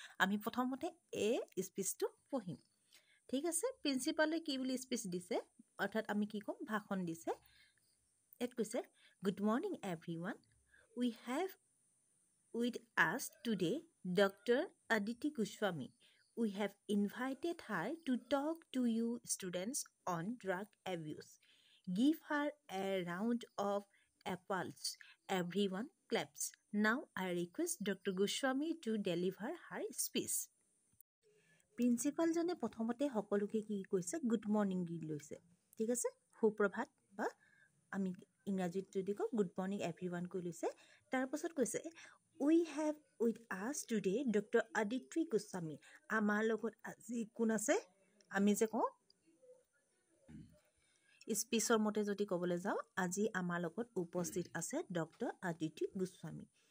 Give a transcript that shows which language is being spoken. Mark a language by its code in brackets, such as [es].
[as] আমি প্ৰথমতে এ স্পীচটো পঢ়িম, ঠিক আছে। প্ৰিন্সিপালে কি বুলি স্পীচ দিছে, অৰ্থাৎ আমি কি ক'ম, ভাষণ দিছে। ইয়াত কৈছে, [en] Good morning everyone, we have with us today Dr. Aditi Goswami. We have invited her to talk to you students on drug abuse. Give her a round of applause. Everyone claps. Now I request Dr. Goswami to deliver her speech. [as] Principal জনে প্ৰথমতে সকলোকে কি কৈছে, good morning দি লৈছে, ঠিক আছে। সুপ্ৰভাত বা আমি ইংৰাজীত যদি কওঁ [en] good morning everyone [as] কৈ লৈছে। তাৰপাছত কৈছে [en] We have with us today doctor Aditya Goswami. [as] আমাৰ লগত আজি কোন আছে, আমি যে কওঁ স্পীচৰ মতে যদি ক'বলৈ যাওঁ, আজি আমাৰ লগত উপস্থিত আছে ডক্টৰ আদিত্য গোস্বামী।